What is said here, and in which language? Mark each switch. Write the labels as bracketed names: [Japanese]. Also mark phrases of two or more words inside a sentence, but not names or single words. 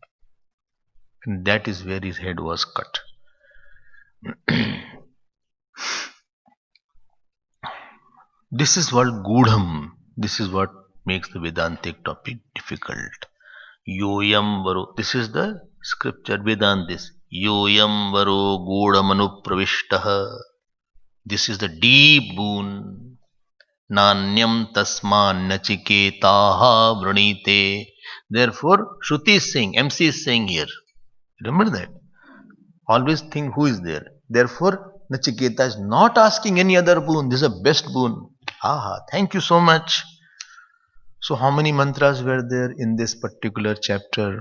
[English] And that is where his head was cut. This is what Gudham, this is what makes the Vedantic topic difficult. [Sanskrit] योऽयं वरो, [English] this is the scripture Vedantis. [Sanskrit] योऽयं वरो गूढमनु प्रविष्टः. [English] This is the deep boon. [Sanskrit] नान्यं तस्मान् नचिकेताः वृणीते. [English] Therefore, Shruti is saying, MC is saying here. Remember that. Always think who is there. Therefore, Nachiketa is not asking any other boon. This is a best boon. Aha, thank you so much. So how many mantras were there in this particular chapter?